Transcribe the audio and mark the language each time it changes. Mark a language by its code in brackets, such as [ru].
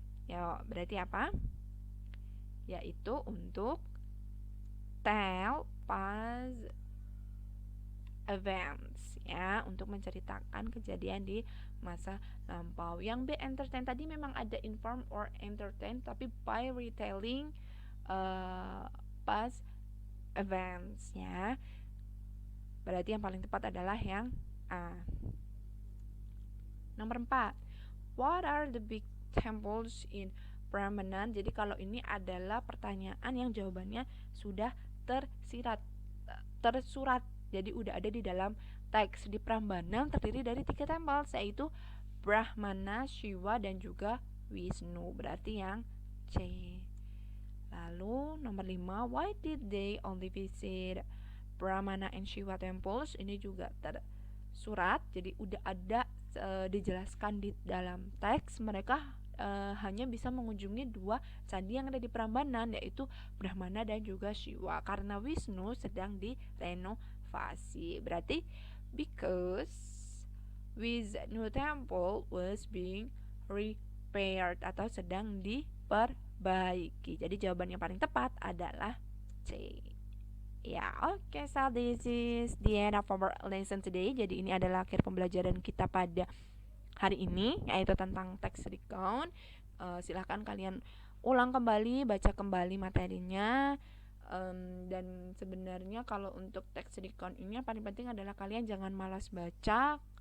[id] Ya, berarti apa? Yaitu untuk [en] tell past events, [id] ya, untuk menceritakan kejadian di masa lampau. [en] Yang B, entertain, [id] tadi memang ada [en] inform or entertain, [id] tapi [en] by retelling past events, ya. [id] Berarti yang paling tepat adalah yang A. Nomor 4, [en] what are the big temples in Prambanan? [id] Jadi kalau ini adalah pertanyaan yang jawabannya sudah tersurat. Jadi udah ada di dalam teks. Di Prambanan terdiri dari 3 tempel, yaitu Brahmana, Shiva, dan juga Wisnu. Berarti yang C. Lalu nomor 5, [en] why did they only visit Brahmana and Shiva temples? [id] Ini juga tersurat. Jadi udah ada dijelaskan di dalam teks. Mereka hanya bisa mengunjungi 2 candi yang ada di Prambanan, yaitu Brahmana dan juga Shiva, karena Wisnu sedang direnovasi. Berarti [en] because Wisnu temple was being repaired [id] atau sedang diperbaiki. Jadi jawaban yang paling tepat adalah C. Ya, oke, [en] so this is the end of our lesson today. [id] Jadi ini adalah akhir pembelajaran kita pada hari ini, yaitu tentang text recount. Silahkan kalian ulang kembali, baca kembali materinya. Dan sebenarnya kalau untuk text recount ini yang paling penting adalah kalian jangan malas baca.